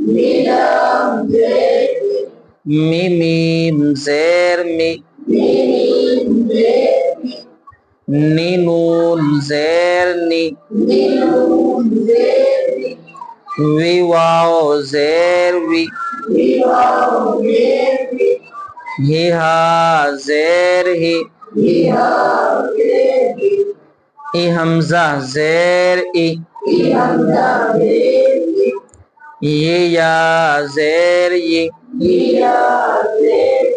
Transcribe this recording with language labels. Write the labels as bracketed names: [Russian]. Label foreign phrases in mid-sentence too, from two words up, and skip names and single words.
[Urdu] میم زیر می، نینون زیر نی، وی واو زیر وی، ہی ہا زیر ہی، ای حمزہ زیر ای، یہ یا زیر یہ،